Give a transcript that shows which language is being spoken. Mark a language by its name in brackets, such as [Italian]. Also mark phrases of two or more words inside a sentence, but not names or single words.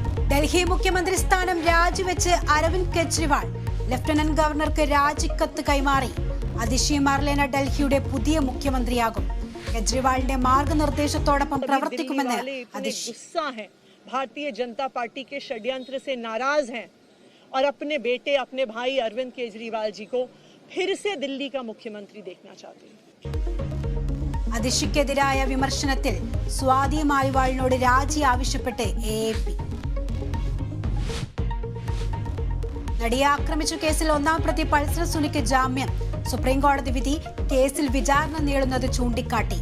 [Malayalam] ഡൽഹി മുഖ്യമന്ത്രി സ്ഥാനം രാജിവെച്ച് അരവിന്ദ് കെജ്രിവാൾ ലഫ്റ്റനന്റ് ഗവർണർക്ക് രാജിക്കത്ത് കൈമാറി. അതിഷി മർലേന ഡൽഹിയുടെ പുതിയ മുഖ്യമന്ത്രിയാകും. കെജ്രിവാളിന്റെ മാർഗനിർദ്ദേശത്തോടൊപ്പം പ്രവർത്തിക്കുമെന്ന് അതിഷി. [Hindi] भारतीय जनता पार्टी के षड्यंत्र से नाराज हैं और अपने बेटे अपने भाई अरविंद केजरीवाल जी को फिर से दिल्ली का मुख्यमंत्री देखना चाहते हैं. [Malayalam] അതിഷിക്കെതിരായ വിമർശനത്തിൽ സ്വാതി മാലിവാളിനോട് രാജി ആവശ്യപ്പെട്ട് എഎപി. നടിയെ ആക്രമിച്ച കേസിൽ ഒന്നാം പ്രതി പൾസർ സുനിക്ക് ജാമ്യം. സുപ്രീം കോടതി വിധി കേസിൽ വിചാരണ നീളുന്നത് ചൂണ്ടിക്കാട്ടി.